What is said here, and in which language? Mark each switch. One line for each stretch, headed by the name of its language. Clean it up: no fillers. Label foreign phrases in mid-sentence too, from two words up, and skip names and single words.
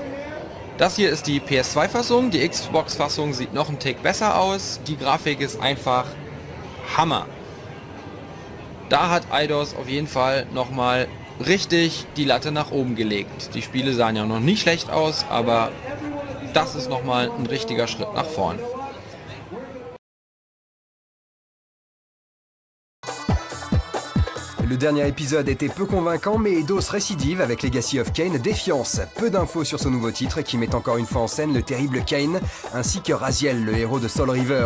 German: Das hier ist die PS2-Fassung, die Xbox-Fassung sieht noch einen Tick besser aus. Die Grafik ist einfach Hammer. Da hat Eidos auf jeden Fall nochmal richtig die Latte nach oben gelegt. Die Spiele sahen ja noch nicht schlecht aus, aber das ist nochmal ein richtiger Schritt nach vorn.
French: Le dernier épisode était peu convaincant, mais Eidos récidive avec Legacy of Kain, Defiance. Peu d'infos sur ce nouveau titre qui met encore une fois en scène le terrible Kain, ainsi que Raziel, le héros de Soul Reaver.